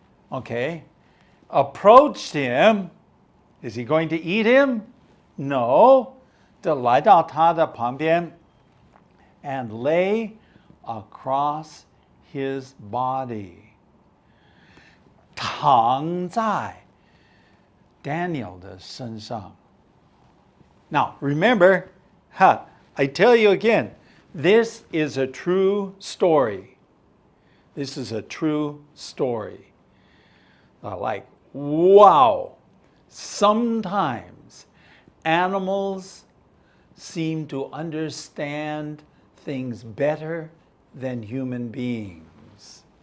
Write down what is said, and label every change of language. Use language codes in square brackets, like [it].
[en] Okay. Approached him. Is he going to eat him? No. [zh] 就来到他的旁边 [en] and lay across his body. [zh] 躺在 Daniel 的身上. [en] Now, remember, I tell you again, this is a true story. This is a true story. Like, wow. Sometimes animals seem to understand things better than human beings.